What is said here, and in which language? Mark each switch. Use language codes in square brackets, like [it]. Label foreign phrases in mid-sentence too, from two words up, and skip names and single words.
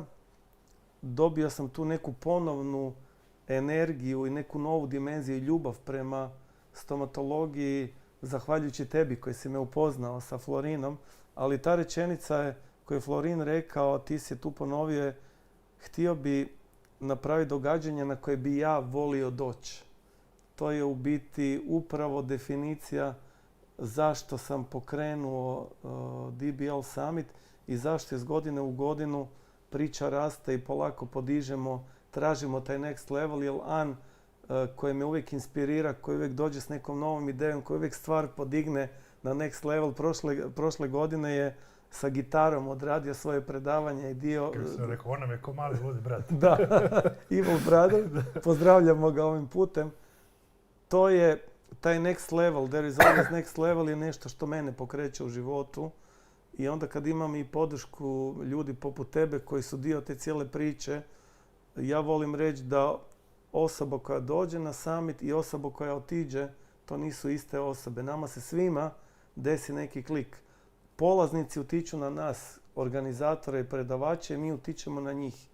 [hr] Dobio sam tu neku ponovnu energiju i neku novu dimenziju i ljubav prema stomatologiji zahvaljujući tebi koji si me upoznao sa Florinom, ali ta rečenica je koju je Florin rekao, ti si je tu ponovio, je, htio bi napraviti događanje na koje bi ja volio doći. To je u biti upravo definicija zašto sam pokrenuo DBL Summit i zašto iz godine u godinu priča raste i polako podižemo, tražimo taj [en] next level, [hr] jer An koji me uvijek inspirira, koji uvijek dođe s nekom novom idejom, koji uvijek stvar podigne na [en] next level. [hr] Prošle godine je sa gitarom odradio svoje predavanje i dio... Kako sam rekao, on nam je ko mali ludi brat. Da, Evil Brother, pozdravljamo ga ovim putem. To je taj [en] next level, there is always next level [hr] je nešto što mene pokreće u životu. I onda kad imam i podršku ljudi poput tebe koji su dio te cijele priče, ja volim reći da osoba koja dođe na summit i osoba koja otiđe, to nisu iste osobe. Nama se svima desi neki klik. Polaznici utiču na nas, organizatore i predavače, mi utičemo na njih.